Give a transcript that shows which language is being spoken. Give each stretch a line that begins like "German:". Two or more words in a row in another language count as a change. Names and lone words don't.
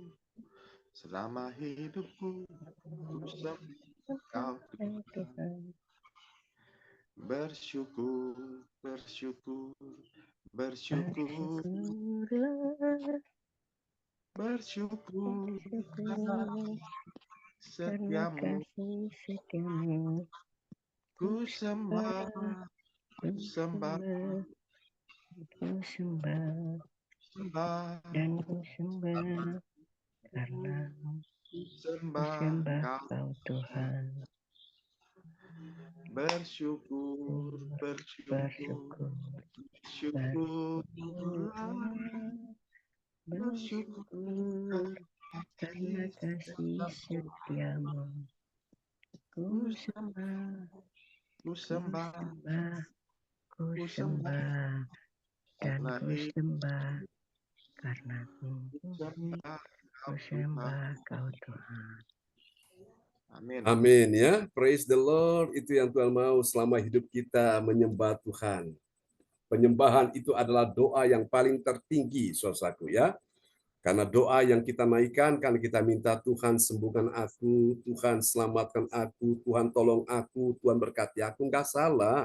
Indonesian: Selama hidupku, ku sembah kau Tuhan. Bersyukur, bersyukur, bersyukur, Bersyukurlah, bersyukur bersyukur karena setiamu. kasih setiamu. Ku sembah, ku sembah, Ku sembah, sembah, dan ku sembah karena ku ku sembah sembah kau. kau Tuhan. Bersyukur, bersyukur, Bersyukur, bersyukurlah, bersyukur bersyukur karena kasih setiamu. Ku sembah, ku ku sembah, sembah, ku ku sembah, sembah, dan karena ku sembah karena ku sembah kau sembah Tuhan. kau Tuhan. Amin. Amin ya.
English: Praise the Lord.
Indonesian: Itu yang Tuhan mau selama hidup kita menyembah Tuhan. Penyembahan itu adalah doa yang paling tertinggi, saudaraku ya. Karena doa yang kita naikkan, karena kita minta Tuhan sembuhkan aku, Tuhan selamatkan aku, Tuhan tolong aku, Tuhan berkati aku, nggak salah.